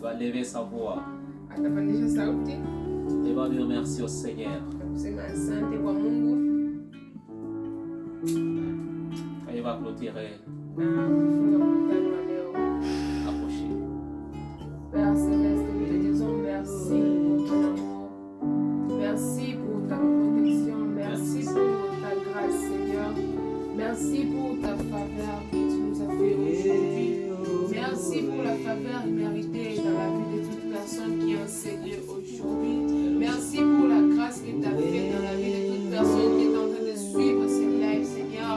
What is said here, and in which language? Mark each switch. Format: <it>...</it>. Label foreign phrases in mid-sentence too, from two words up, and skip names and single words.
<fr>élever sa voix</fr> <sw>atapandisha sauti</sw> <fr>et va dire merci au Seigneur.</fr> <sw>na kusema asante kwa Mungu</sw> <fr>Et il va clôturer.</fr> <sw>na kufunga mkutano wa leo.</sw> <fr>Approchez. Père Céleste, nous te disons merci pour ton amour, merci pour ta protection, merci pour ta grâce, Seigneur, merci pour ta faveur que tu nous as fait aujourd'hui, merci pour la faveur méritée dans la vie de toute personne qui est en Seigneur aujourd'hui, merci pour la grâce que tu as fait dans la vie de toute personne qui est en train de suivre ce live, Seigneur.</fr>